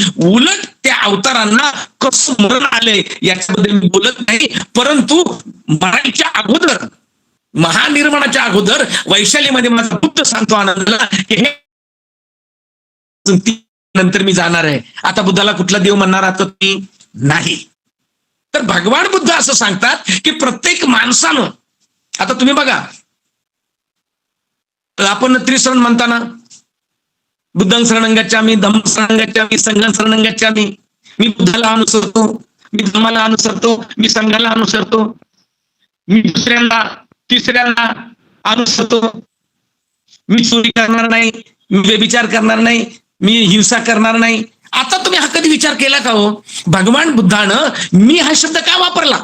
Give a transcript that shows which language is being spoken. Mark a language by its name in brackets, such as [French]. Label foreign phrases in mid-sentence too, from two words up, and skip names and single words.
[Marathi] उलट त्या अवतारांना कसं मरण आलंय याच्याबद्दल मी बोलत नाही, परंतु मराठीच्या अगोदर, महानिर्माणाच्या अगोदर वैशालीमध्ये माझा बुद्ध सांगतो आनंदाला की हे नंतर मी जाणार आहे. आता बुद्धाला कुठला देव म्हणणार आता तुम्ही नाही. तर भगवान बुद्ध असं सांगतात की प्रत्येक माणसानं, आता तुम्ही बघा, आपण त्रिशरण म्हणताना [Pali] बुद्धं शरणं गच्छामि, धम्मं शरणं गच्छामि, संघं शरणं गच्छामि. [Marathi] मी बुद्धाला अनुसरतो, मी धम्माला अनुसरतो, मी संघाला अनुसरतो, मी दुसऱ्यांना तिसऱ्यांना अनुसरतो, मी चोरी करणार नाही, मी व्यभिचार करणार नाही, मी हिंसा करणार नाही. आता तुम्ही हा कधी विचार केला का हो? भगवान बुद्धानं मी हा शब्द का वापरला?